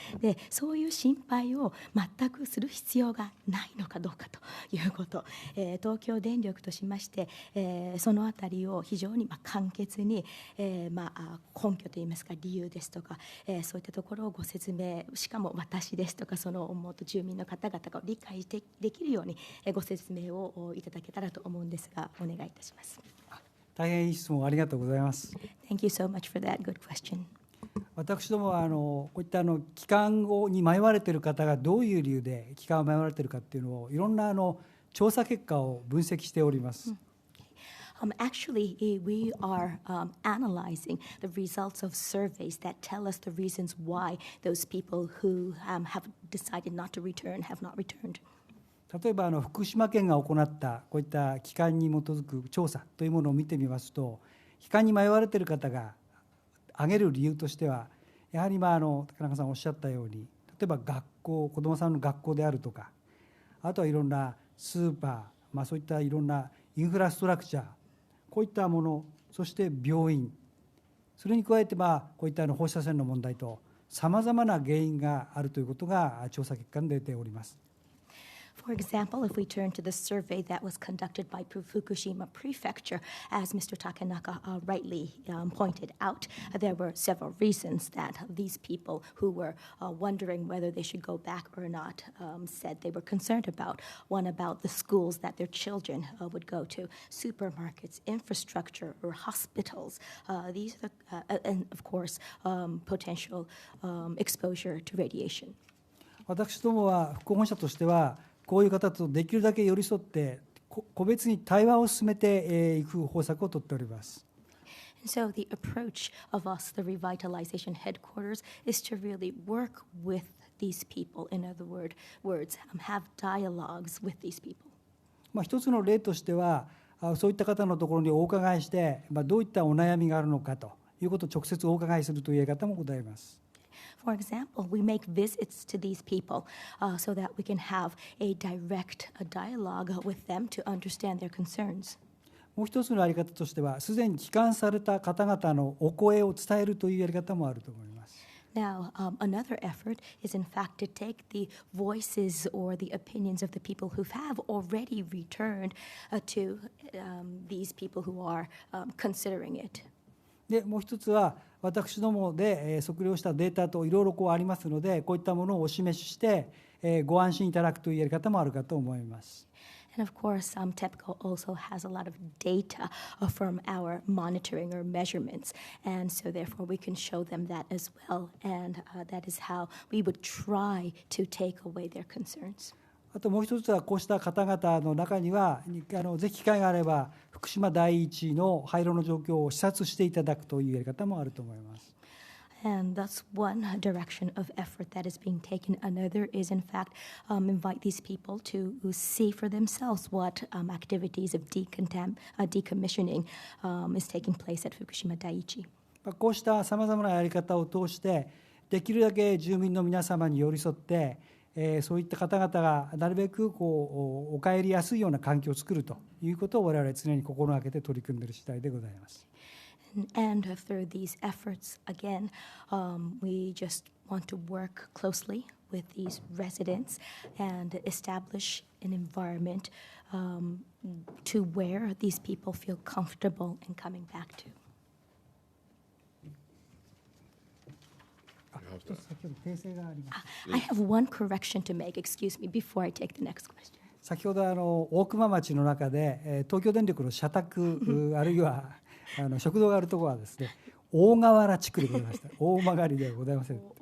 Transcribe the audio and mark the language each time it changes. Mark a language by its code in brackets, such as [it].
[ja] で、そういう心配を全くする必要がないのかどうかということ、東京電力としまして、そのあたりを非常に簡潔に、根拠といいますか理由ですとか、そういったところをご説明、しかも私ですとかその元住民の方々が理解できるようにご説明をいただけたらと思うんですが、お願いいたします。大変いい質問ありがとうございます。 [en] Thank you so much for that good question. [ja] 私どもはこういった帰還に迷われている方がどういう理由で帰還を迷われているかっていうのをいろんな調査結果を分析しております。 [en] Actually, we are analyzing the results of surveys that tell us the reasons why those people who have decided not to return have not returned. [ja] 例えば福島県が行ったこういった機関に基づく調査というものを見てみますと、帰還に迷われている方が挙げる理由としては、やはり高中さんおっしゃったように、例えば学校、子どもさんの学校であるとか、あとはいろんなスーパー、そういったいろんなインフラストラクチャー、こういったもの、そして病院、それに加えてこういった放射線の問題とさまざまな原因があるということが調査結果に出ております。 [en] For example, if we turn to the survey that was conducted by Fukushima Prefecture, as Mr. Takenaka rightly pointed out, there were several reasons that these people who were wondering whether they should go back or not said they were concerned about. One about the schools that their children would go to, supermarkets, infrastructure, or hospitals. These are and of course, potential exposure to radiation. [ja] 私どもは復興本社としては、こういう方とできるだけ寄り添って個別に対話を進めていく方策をとっております。 [en] So the approach of us, the revitalization headquarters, is to really work with these people. In other words, have dialogues with these people. [ja] 一つの例としては、そういった方のところにお伺いして、どういったお悩みがあるのかということを直接お伺いするというやり方もございます。 [en] For example, we make visits to these people so that we can have a direct dialogue with them to understand their concerns. [ja] もう一つのやり方としては、すでに帰還された方々のお声を伝えるというやり方もあると思います。 [en] Now, another effort is in fact to take the voices or the opinions of the people who have already returned to these people who are considering it. [ja] でもう一つは私どもで測量したデータといろいろありますので、こういったものをお示ししてご安心いただくというやり方もあるかと思います。 [en] And of course, TEPCO also has a lot of data from our monitoring or measurements, and so therefore we can show them that as well, and that is how we would try to take away their concerns. [ja] あともう一つは、こうした方々の中にはぜひ機会があれば福島第一の廃炉の状況を視察していただくというやり方もあると思います。 [en] And that's one direction of effort that is being taken. Another is, in fact, invite these people to see for themselves what activities of decommissioning is taking place at Fukushima Daiichi. [ja] こうしたさまざまなやり方を通して、できるだけ住民の皆様に寄り添って、そういった方々がなるべくお帰りやすいような環境を作るということを我々常に心がけて取り組んでいる次第でございます。 [en] And through these efforts, again, we just want to work closely with these residents and establish an environment to where these people feel comfortable in coming back to. [ja] 先ほど訂正があります。 [en] I have one correction to make, excuse me, before I take the next question. [ja] 先ほど大熊町の中で東京電力の社宅あるいは食堂があるところはですね、大河原地区でございました。大曲ではございません。